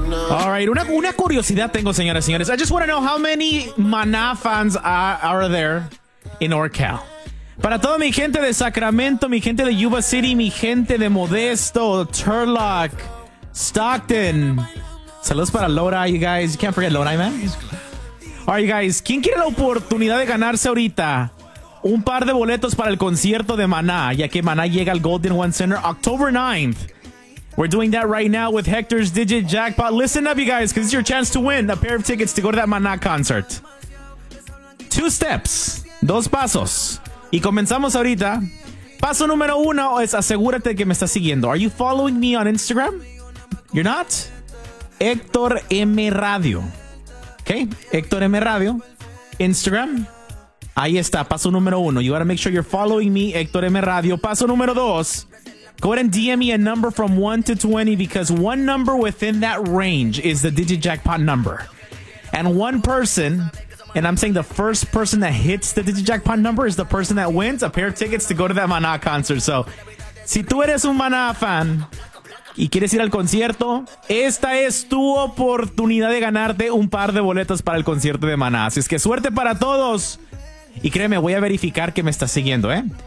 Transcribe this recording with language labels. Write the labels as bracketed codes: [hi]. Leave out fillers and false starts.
[en] All right, [es] una curiosidad tengo, señoras y señores. [en] I just want to know how many Maná fans are there in Orcal. [es] Para toda mi gente de Sacramento, mi gente de Yuba City, mi gente de Modesto, Turlock, Stockton. Saludos para Lora, [en] you guys. You can't forget Lora, man. All right, you guys. [es] ¿Quién quiere la oportunidad de ganarse ahorita un par de boletos para el concierto de Maná, ya que Maná llega al Golden One Center [en] October 9th? We're doing that right now with Hector's Digit Jackpot. Listen up, you guys, because it's your chance to win a pair of tickets to go to that Maná concert. Two steps, [es] dos pasos, y comenzamos ahorita. Paso número uno es asegúrate que me estás siguiendo. [en] Are you following me on Instagram? You're not? Hector M Radio. [es] Okay, Hector M Radio. Instagram. Ahí está, paso número uno. [en] You gotta make sure you're following me, Hector M Radio. [es] Paso número dos. [en] Go ahead and DM me a number from 1 to 20 because one number within that range is the Digit Jackpot number. And one person, and I'm saying the first person that hits the Digit Jackpot number is the person that wins a pair of tickets to go to that Maná concert. [es] So, si tú eres un Maná fan y quieres ir al concierto, esta es tu oportunidad de ganarte un par de boletos para el concierto de Maná. Así es que suerte para todos. Y créeme, voy a verificar que me estás siguiendo, ¿eh?